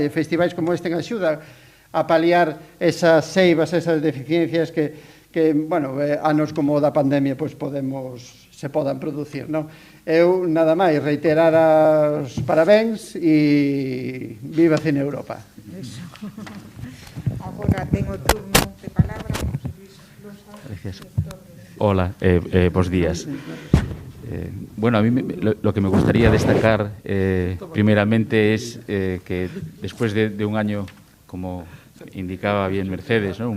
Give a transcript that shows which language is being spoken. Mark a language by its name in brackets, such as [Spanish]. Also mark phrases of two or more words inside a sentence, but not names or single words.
[Galician] Festivais como este axudan a paliar esas seivas, esas deficiencias que bueno, anos como o da pandemia se podan producir, non? Eu, nada máis, reiterar os parabéns e viva Cine Europa. [Spanish] Eso. [Galician] Agora tengo turno de palabra. [Spanish] Gracias. Hola, [Galician] bos días. [Spanish] Bueno, a mí lo que me gustaría destacar primeramente es que después de un año, como indicaba bien Mercedes, ¿no?